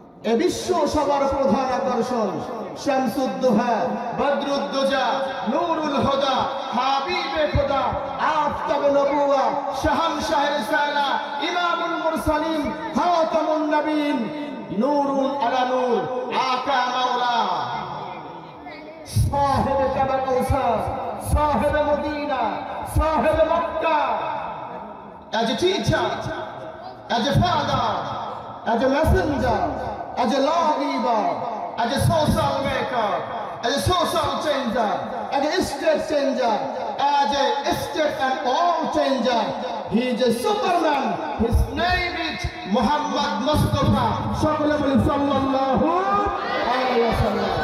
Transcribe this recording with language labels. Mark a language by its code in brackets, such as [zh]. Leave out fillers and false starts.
[bn] এ বিশ্ব সভার প্রধান আকর্ষণ, শামসুদ্দোহা, বদরুদ্দোজা, নূরুল হুদা, হাবিবে খোদা, আফতাবে নবুয়া, শাহনশাহ রিসালা, ইমামুল মুরসালিন, খাতামুন নবীন, নূরুল আলা নূর, আকা মাওলা, সাহেব কাবা কৌসার, সাহেব মদিনা, সাহেব Mecca. [en] As a teacher, as a father, as a messenger, as a lawgiver, as a social maker, as a social changer, as a state changer, as a state and all changer, He is a superman. His name is Muhammad Mustafa. [bn] সকলে বলি সাল্লাল্লাহু আলাইহি ওয়াসাল্লাম।